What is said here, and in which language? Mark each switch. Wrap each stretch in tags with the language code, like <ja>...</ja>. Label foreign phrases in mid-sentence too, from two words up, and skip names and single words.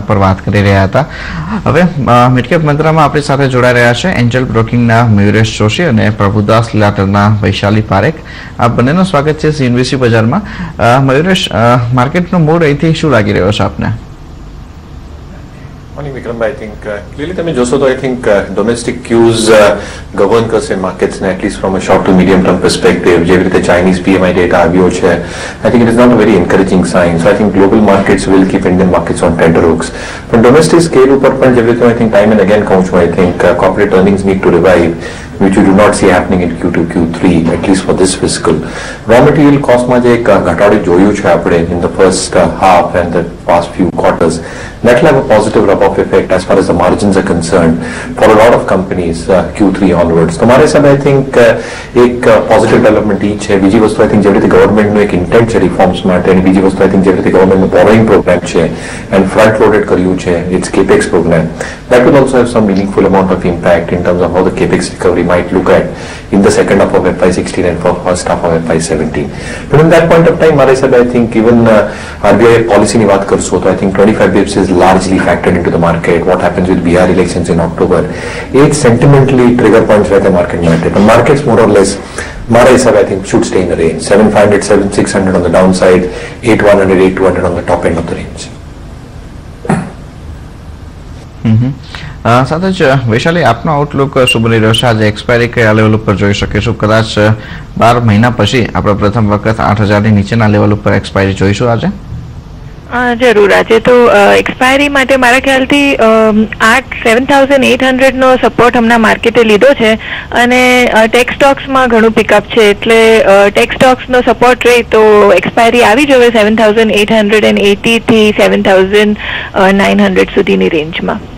<gu>ઉપર વાત કરી રહ્યા હતા. હવે મિડકેપ મંત્રામાં આપણી સાથે જોડાઈ રહ્યા છે એન્જલ બ્રોકિંગના મયુરેશ જોશી અને પ્રભુદાસ લાટરના વૈશાલી પારેખ. આ બંનેનું સ્વાગત છે CNBC બજારમાં. મયુરેશ, માર્કેટનો મૂડ અહીંથી શું લાગી રહ્યો છે આપને?</gu> <en>Morning, Vikram. I think clearly,</en> <gu>તમે જોશો તો</gu> <en>I think domestic cues govern કરશે markets ને at least from a short to medium term perspective.</en> <gu>જેવી રીતે</gu> <en>Chinese PMI data</en> <gu>આવ્યો છે,</gu> <en>I think it is not a very encouraging sign. So I think global markets will keep Indian markets on tenterhooks.</en> <gu>પણ</gu> <en>domestic scale</en> <gu>ઉપર પણ જેવી રીતે</gu> <en>I think time and again</en> <gu>કહું છું,</gu> <en>I think corporate earnings need to revive, which you do not see happening in Q2, Q3, at least for this fiscal. Raw material cost</en> <gu>માં જે એક ઘટાડો જોયું છે આપણે</gu> <en>in the first half and the past few quarters, that will have a positive rub-off effect as far as the margins are concerned for a lot of companies Q3 onwards.</en> <gu>તો મારા હિસાબે</gu> <en>I think</en> <gu>એક</gu> <en>positive development</en> <gu>ઈ છે. બીજી વસ્તુ</gu> <en>I think</en> <gu>જેવી રીતે ગવર્મેન્ટનું એક ઇન્ટેન્ટ છે રિફોર્મ્સ માટે, અને બીજી વસ્તુ</gu> <en>I think</en> <gu>જેવી રીતે ગવર્મેન્ટનું બોરોઈંગ પ્રોગ્રામ છે</gu> <en>and front loaded</en> <gu>કર્યું છે</gu> <en>its capex program, that will also have some meaningful amount of impact in terms of how the capex recovery might look at in the second half of FY16 and for first half of FY17. But in that point of time,</en> <gu>મારા હિસાબે</gu> <en>I think even RBI</en> <gu>પોલિસીની વાત કરશો તો</gu> <en>I think 25 bips is largely factored into the market. What happens with Bihar elections in October, it's sentimentally trigger points where the market might take. But markets more or less,</en> <gu>મારા હિસાબે</gu> <en>I think should stay in the range. 7,500, 7,600 on the downside, 8,100, 8,200 on the top end of the range.</en> <gu>સાથે જ વૈશાલી, આપનો આઉટલુક શું બની રહ્યો છે? આજે એક્સપાયરી કયા લેવલ ઉપર જોઈ શકીશું? કદાચ 12 મહિના પછી આપણે પ્રથમ વખત 8,000 ની નીચેના લેવલ ઉપર એક્સપાયરી જોઈશું આજે? જરૂર. આજે તો એક્સપાયરી માટે મારા ખ્યાલથી 7,800 નો સપોર્ટ હમણાં માર્કેટે લીધો છે, અને</gu> <en>tech stocks</en> <gu>ઘણું પિકઅપ છે, એટલે</gu> <en>tech stocks</en> <gu>સપોર્ટ રહે તો એક્સપાયરી આવી જવે 7,880 થી 7,900 સુધીની રેન્જમાં.</gu>